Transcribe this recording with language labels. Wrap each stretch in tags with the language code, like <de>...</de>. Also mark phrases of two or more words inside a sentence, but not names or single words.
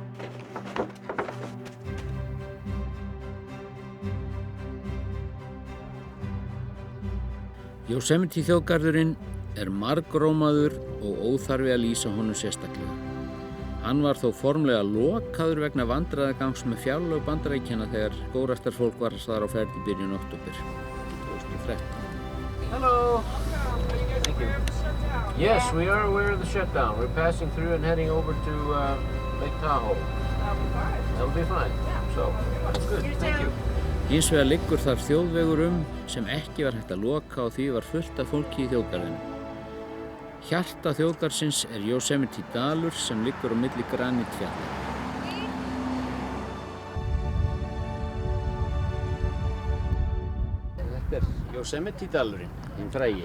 <is>Yosemite þjóðgarðurinn margrómaður og óþarfi að lýsa honum sérstaklega. Hann var þó formlega lokaður vegna vandræðagangs með fjárlög Bandaríkjanna þegar skógræktarfólk var þar á ferð í byrjun október 2013.</is> <en>Hello. Thank you. Yes, we are aware of the shutdown. We're passing through and heading over to Lake Tahoe. That'll be fine. So, that's good. Thank you.</en> <is>Hins vegar liggur þar þjóðvegur sem ekki var hægt að loka og því var fullt af fólki í þjóðgarðinu. Hjarta þjóðgarðsins Yosemite dalur sem liggur á milli granítfjalla. Þetta Yosemite dalurinn, hinn frægi.</is>